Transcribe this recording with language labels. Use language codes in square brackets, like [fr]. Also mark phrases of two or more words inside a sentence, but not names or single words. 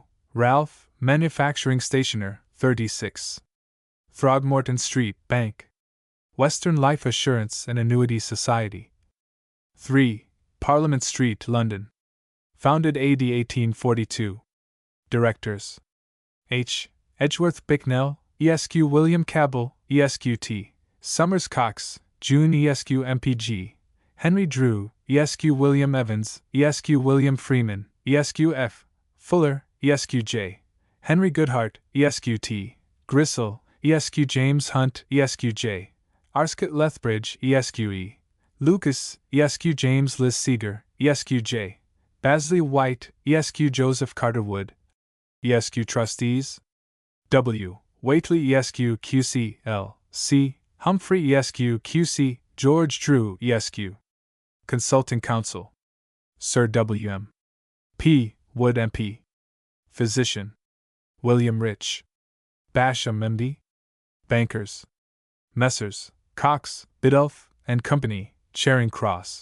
[en] Ralph, Manufacturing Stationer, 36. Throgmorton Street, Bank. Western Life Assurance and Annuity Society. 3. Parliament Street, London. Founded AD 1842. Directors: H. Edgeworth Bicknell, Esq. William Cabell, Esq. T. Summers Cox, June, Esq. MPG. Henry Drew, ESQ William Evans, ESQ William Freeman, ESQ F. Fuller, ESQ J. Henry Goodhart, ESQ T. Gristle, ESQ James Hunt, ESQ J. Arscott Lethbridge, ESQ E. Lucas, ESQ James Liz Seeger, ESQ J. Basley White, ESQ Joseph Carter Wood, ESQ Trustees W. Waitley ESQ QC L. C. Humphrey ESQ QC, George Drew ESQ. Consulting Counsel Sir W. M. P. Wood MP. Physician William Rich. Basham MD. Bankers Messrs. Cox, Biddulph and Company, Charing Cross.